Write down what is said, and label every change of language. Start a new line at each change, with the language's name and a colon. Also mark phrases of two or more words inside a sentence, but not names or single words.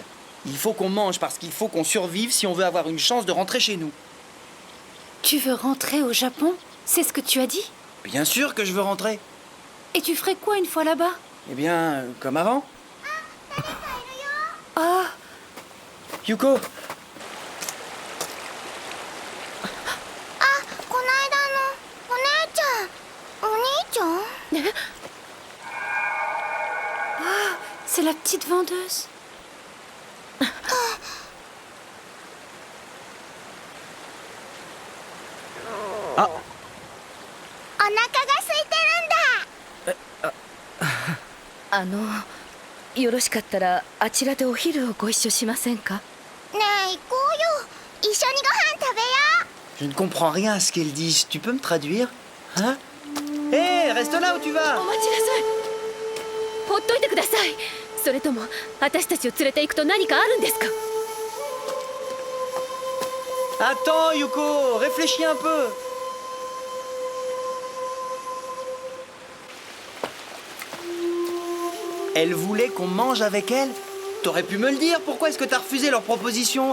French: Il faut qu'on mange parce qu'il faut qu'on survive si on veut avoir une chance de rentrer chez nous. Tu veux rentrer au Japon? C'est ce que tu as dit? Bien sûr que je veux rentrer. Et tu ferais quoi une fois là-bas? Eh bien, comme avant. Ah, Yuko,
Japanese: この間のお姉ちゃんお兄ちゃん
French: c'est la petite vendeuse.
Japanese: お腹が空いてるんだよろしかったらあちらでお昼をご一緒しませんか？ねえ行こうよ一緒にご飯食べよ
French: je ne comprends rien à ce qu'elles disent. Tu peux me traduire? Hein? Hé, reste là où tu vas!
Japanese: お待ちなさい。ほっといてください。それとも私たちを連れて行くと何かあるんですか？
French: Attends, Yuko, réfléchis un peu. Elle voulait qu'on mange avec elle? T'aurais pu me le dire, pourquoi est-ce que t'as refusé leur proposition?